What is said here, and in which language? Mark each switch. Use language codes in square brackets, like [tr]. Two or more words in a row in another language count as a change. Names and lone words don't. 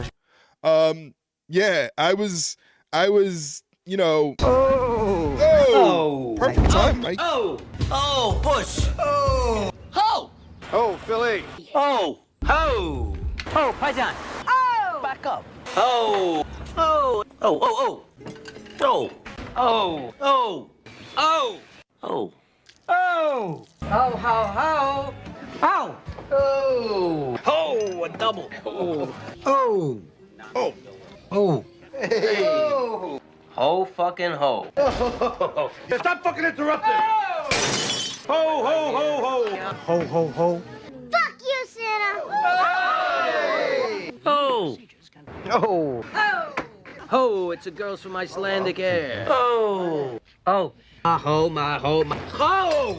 [en] Yeah, I was, you know. Oh, perfect time, Mike. Oh, push. Oh, Philly. Oh, oh, Paisan. Oh, back up. Oh, oh, oh, oh, oh, oh, oh, oh, oh, oh, ho, ho, ho, ho, oh, ho, a double. Oh, oh, oh, oh, hey, oh, ho, fucking ho. Stop fucking interrupting. Ho, ho, ho, ho. Ho, ho, ho. Fuck you, Santa. Oh. Oh. Oh. Oh, it's a girls from Icelandic air. Oh. Oh. My ho. Oh.